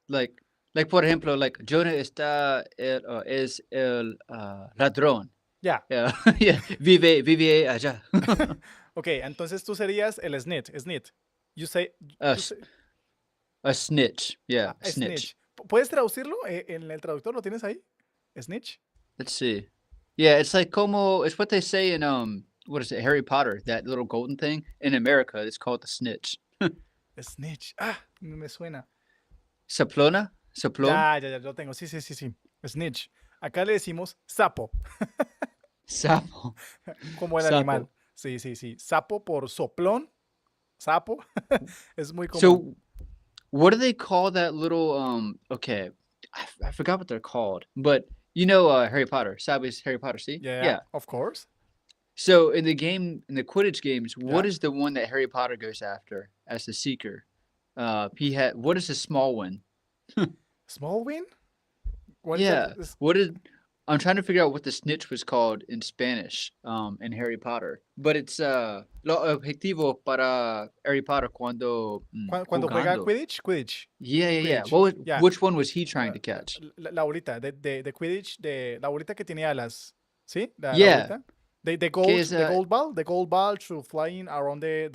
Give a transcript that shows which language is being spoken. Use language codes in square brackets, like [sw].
[es] Like por ejemplo, like Jonah es el ladrón. [en] Yeah. [es] Yeah. Yeah. Vive allá. Ok, entonces tú serías el snitch. [en] Snitch. You say, A, you say a snitch. Yeah. a Snitch. snitch. [es] ¿Puedes traducirlo en el traductor? ¿Lo tienes ahí? Snitch. [en] Let's see. Yeah, it's like como it's what they say in what is it, Harry Potter, that little golden thing. In America, it's called the snitch. [es] Snitch. Ah, me suena. Saplona? Saplon? Ya, lo tengo. Sí, sí, sí, sí. Snitch. Acá le decimos sapo, Sapo. como el animal. Sapo. Sí, sí, sí. Sapo por soplón. Sapo. Es muy común. [en] So what do they call that little okay. I forgot what they're called. But you know Harry Potter. [es] Sabes Harry Potter, see? [en] Yeah, of course. So in the game in the Quidditch games, what Yeah. is the one that Harry Potter goes after as the seeker? He had what is the small one? Small win? What is Yeah. that? What is I'm trying to figure out what the snitch was called in Spanish, in Harry Potter. But it's [es] lo objetivo para Harry Potter cuando Cuando juega jugando. [en] Quidditch, Quidditch. Yeah. Quidditch. What was, Yeah. which one was he trying to catch? [es] La bolita de Quidditch, la bolita que tiene alas. ¿Sí? La [en] Yeah. [es] bolita. The ¿Qué es, [en] gold ball to flying around the